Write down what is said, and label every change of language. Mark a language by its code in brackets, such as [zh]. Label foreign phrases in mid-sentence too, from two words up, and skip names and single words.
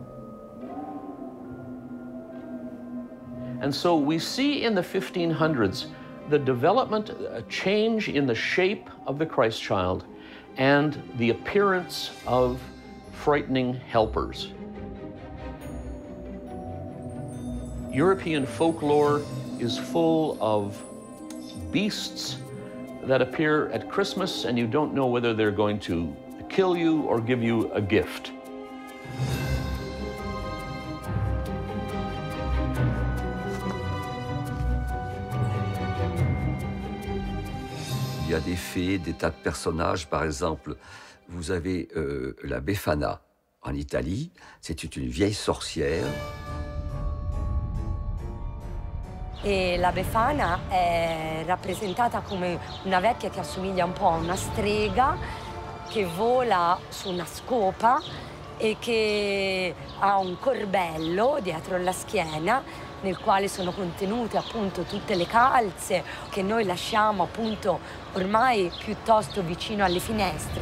[en] And so we see in the 1500s the development, a change in the shape of the Christ child and the appearance of frightening helpers. European folklore is full of beasts that appear at Christmas, and you don't know whether they're going to kill you or give you a gift. [fr] Il y a des fées, des tas de personnages. Par exemple, vous avez la Befana en Italie. C'est une vieille sorcière. [it] E la Befana è rappresentata come una vecchia che assomiglia un po' a una strega, che vola su una scopa e che ha un corbello dietro la schiena nel quale sono contenute appunto tutte le calze che noi lasciamo appunto ormai piuttosto vicino alle finestre.